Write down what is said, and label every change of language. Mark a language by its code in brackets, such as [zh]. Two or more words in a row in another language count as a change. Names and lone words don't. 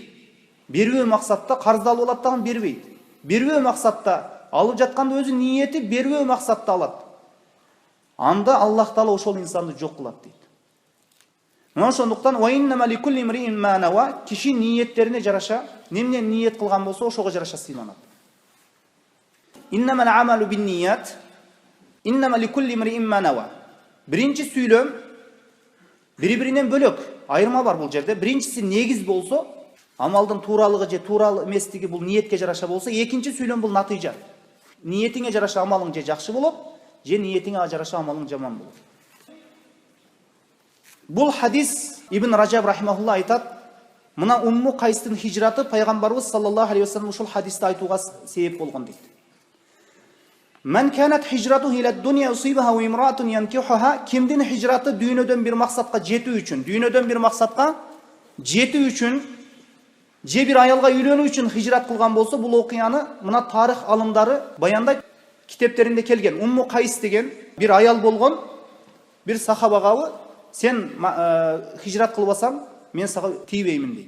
[ky] Бербөө максатта карзды алып алат дагы бербейт. Бербөө максатта алып жатканда өзү ниети бербөө максатта алат. Анда Аллах Таала ошол инсанды жок кылат дейт. Мына ошондуктан киши ниеттерине жараша, немне ниет кылган болсо ошого жараша сыйланат. [ar] إنما الأعمال بالنية إنما لكل امرئ ما نوى. [ky] Биринчи сүйлөм бири-биринен бөлөк, айырма бар бул жерде. Биринчиси негиз болсо, амалдын тууралыгы же туурал эместиги бул ниетке жараша болсо, экинчи сүйлөм бул натыйжа. Ниетиңе жараша амалың же жакшы болот, же ниетиңе жараша амалың жаман болот. Бул хадис Ибн Раджаб рахимахулла айтат, мына Умму Кайстын хижраты пайгамбарыбыз [ar] صلى الله عليه وسلم [ky] ушул хадисти айтууга себеп болгон дейт. [ar] من كانت هجرته إلى دنيا يصيبها وامرأة ينكحها, [ky] кимдин хижраты дүйнөдөн бир максатка жетүү үчүн, же бир аялга үйлөнүү үчүн хижрат кылган болсо, бул окуяны мына тарих алымдары баяндайт, китептеринде келген. Умму Кайс деген бир аял болгон, бир сахабага сен хижрат кылбасаң, мен сага тийбеймин дейт.